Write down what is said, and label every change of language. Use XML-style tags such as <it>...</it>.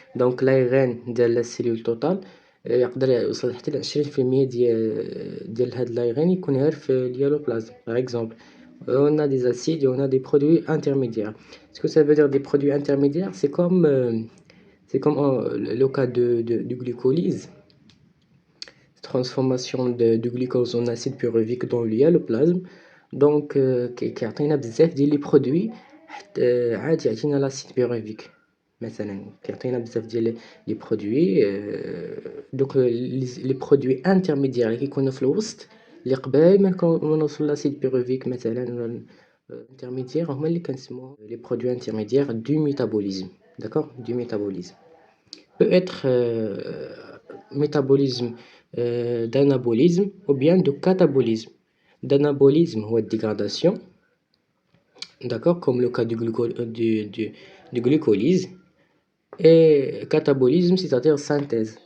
<fr>Donc l'ARN</fr> <ar>ديال</ar> <fr>la cellule totale</fr> <ar>يقدر يوصل حتى ل 20% ديال هاد الأيران يكون غير في اليالوبلازم.</ar> <fr>Par exemple, on a des acides et on a des produits intermédiaires. Ce que ça veut dire des produits intermédiaires, c'est comme le cas de glycolyse, transformation de glucose en acide pyruvique dans اليالوبلازم.</fr> <ar>Donc كيعطينا بزاف ديال لي برودوي حتى عاد يعطينا لاسيد بيروفيك. مثلا كيعطينا بزاف ديال لي برودوي، دوك لي برودوي انترميديير اللي كيكونوا في الوسط اللي قبل ما نوصل لاسيد بيروفيك مثلا انترميديير هما اللي كنسموهم</ar> <fr>لي برودوي انترميديير دو ميتابوليزم. d'accord, du métabolisme peut être métabolisme d'anabolisme ou bien de catabolisme. D'anabolisme ou de dégradation, d'accord, comme le cas du glucolyse, et catabolisme, c'est-à-dire synthèse.</fr>